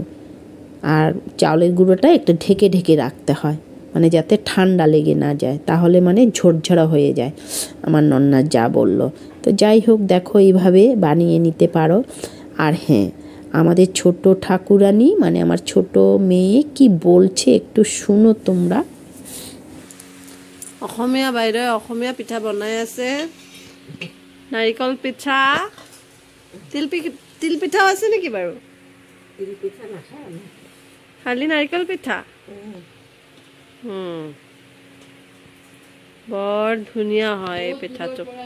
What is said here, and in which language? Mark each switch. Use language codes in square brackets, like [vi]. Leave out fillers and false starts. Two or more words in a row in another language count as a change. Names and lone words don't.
[bn] আর চাউলের গুঁড়োটা একটু ঢেকে ঢেকে রাখতে হয়, যাতে ঠান্ডা লেগে না যায়, তাহলে ঝরঝরা হয়ে যায়, আমার নন্না যা বলল। তো যাই হোক, দেখো এইভাবে বানিয়ে নিতে পারো। আর হ্যাঁ, আমাদের ছোট ঠাকুরানি আমার ছোট মেয়ে কি বলছে একটু শুনো তোমরা। [as] অসমীয়া বাইদেউ অসমীয়া পিঠা বনাই আছে, নাৰিকল পিঠা, তিল পিঠাও আছে নেকি বাৰু? খালি নাৰিকল পিঠা। বৰ ধুনীয়া হয় এই পিঠাটো।